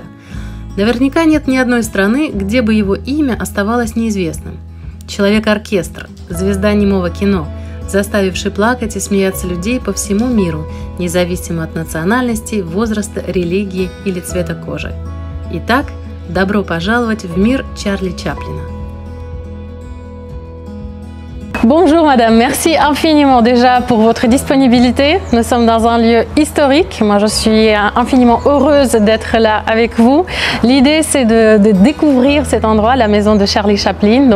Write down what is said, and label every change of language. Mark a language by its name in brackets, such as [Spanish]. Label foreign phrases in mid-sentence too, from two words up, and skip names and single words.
[Russian] Наверняка нет ни одной страны, где бы его имя оставалось неизвестным. Человек-оркестр, звезда немого кино, заставивший плакать и смеяться людей по всему миру, независимо от национальности, возраста, религии или цвета кожи. Итак, добро пожаловать в мир Чарли Чаплина. [French] Bonjour madame, merci infiniment déjà pour votre disponibilité. Nous sommes dans un lieu historique. Moi je suis infiniment heureuse d'être là avec vous. L'idée c'est de découvrir cet endroit, la maison de Charlie Chaplin.